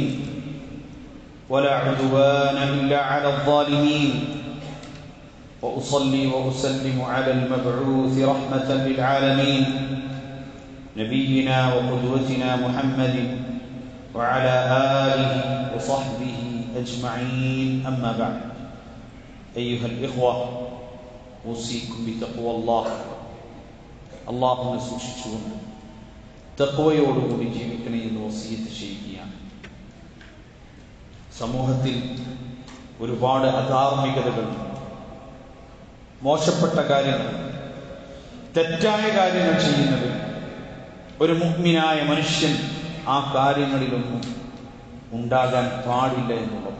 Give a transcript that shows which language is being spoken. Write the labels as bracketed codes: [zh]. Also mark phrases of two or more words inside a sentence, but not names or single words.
[ar] ولا عدوان إلا على الظالمين وأصلي وأسلم على المبعوث رحمة للعالمين نبينا وقدوتنا محمد وعلى آله وصحبه أجمعين. أما بعد، أيها الإخوة، أوصيكم بتقوى الله. [ml] അള്ളാഹുവിനെ സൂക്ഷിച്ചുകൊണ്ട് തഖ്വയോടുകൂടി ജീവിക്കണേ എന്ന് വസിയത്ത് ചെയ്യുകയാണ്. സമൂഹത്തിൽ ഒരുപാട് അധാർമികതകൾ, മോശപ്പെട്ട കാര്യങ്ങൾ, തെറ്റായ കാര്യങ്ങൾ ചെയ്യുന്നത് ഒരു മുഅ്മിനായ മനുഷ്യൻ ആ കാര്യങ്ങളിലൊന്നും ഉണ്ടാകാൻ പാടില്ല എന്നുള്ളത്.